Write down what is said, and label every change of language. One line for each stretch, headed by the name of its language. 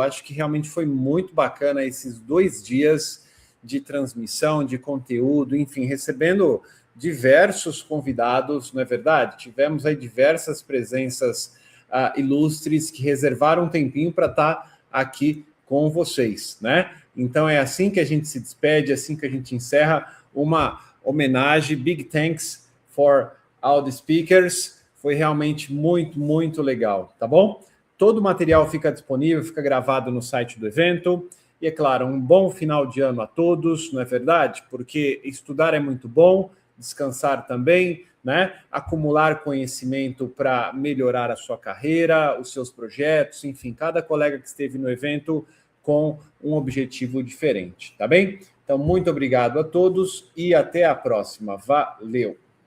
Portuguese: Acho que realmente foi muito bacana esses 2 dias de transmissão, de conteúdo, enfim, recebendo diversos convidados, não é verdade? Tivemos aí diversas presenças ilustres que reservaram um tempinho para estar aqui com vocês, né? Então é assim que a gente se despede, assim que a gente encerra uma homenagem.
English: Big thanks for all the speakers.
Portuguese: Foi realmente muito, muito legal, tá bom? Todo o material fica disponível, fica gravado no site do evento. E, é claro, um bom final de ano a todos, não é verdade? Porque estudar é muito bom, descansar também, né? Acumular conhecimento para melhorar a sua carreira, os seus projetos, enfim, cada colega que esteve no evento com um objetivo diferente, tá bem? Então, muito obrigado a todos e até a próxima. Valeu!